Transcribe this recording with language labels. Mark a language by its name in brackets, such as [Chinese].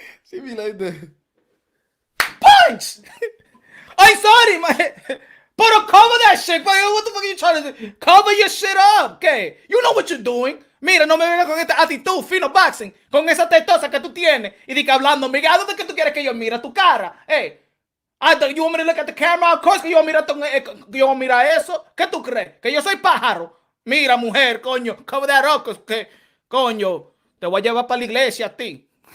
[English] She be like the Punch. I'm sorry, man. But cover that shit. What the fuck are you trying to do? Cover your shit up, okay? You know what you're doing. [Spanish] Mira, no me vengas con esta actitud, Fino Boxing, con esa tetosa que tú tienes. Y di que hablando, mira, ¿a dónde que tú quieres que yo mire tu cara? [English] Hey, you want me to look at the camera? Of course [Spanish] que yo voy a mirar eso. ¿Qué tú crees? ¿Que yo soy pájaro? Mira, mujer, coño, [English] cover that up, [Spanish] que, coño, te voy a llevar para la iglesia a ti.